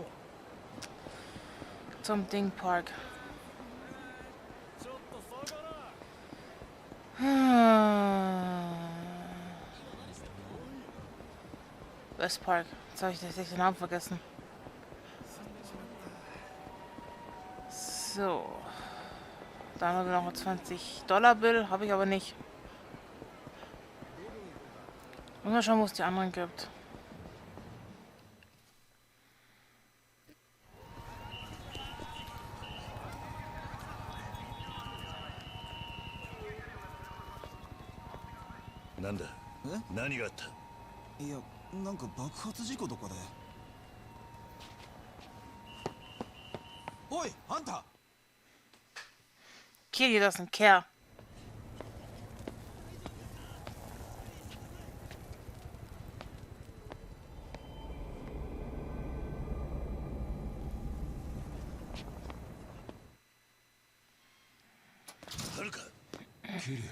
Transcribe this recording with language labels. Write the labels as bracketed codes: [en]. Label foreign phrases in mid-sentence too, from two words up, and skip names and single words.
[de] Zum Ding-Park. Westpark. Jetzt habe ich den Namen vergessen. So. Dann haben wir noch ein $20-Bill. Habe ich aber nicht. Muss mal schauen, wo es die anderen gibt. [ja] Nanda? 何があった？いや、なんか爆発事故とかで。おい、あんた。 [en] Kitty doesn't care. Haruka? [ja] キリュウ。